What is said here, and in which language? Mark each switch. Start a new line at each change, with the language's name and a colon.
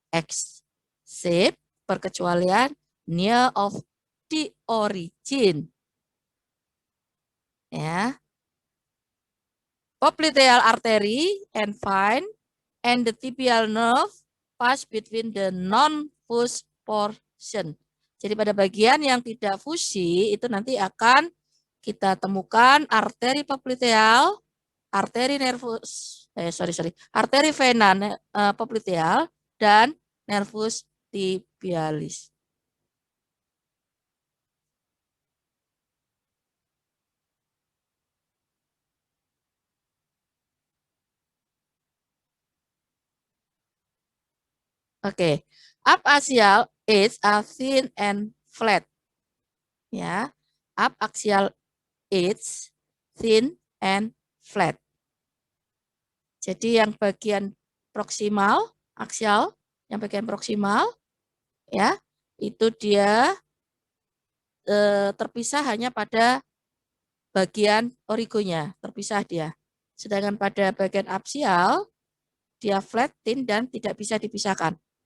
English: Except
Indonesian: perkecualian
English: near of the origin. Ya. Popliteal artery and vein and the tibial nerve pass between the non-fused portion.
Indonesian: Jadi pada bagian yang tidak fusi itu nanti akan kita temukan arteri popliteal, arteri nervus, arteri vena popliteal dan nervus tibialis.
English: Oke, abaxial is thin and flat. Ya, abaxial is thin and flat.
Indonesian: Jadi yang bagian proksimal, aksial, yang bagian proksimal, ya, itu dia terpisah hanya pada bagian origonya, terpisah dia. Sedangkan pada bagian aksial, dia flat, thin, dan tidak bisa dipisahkan.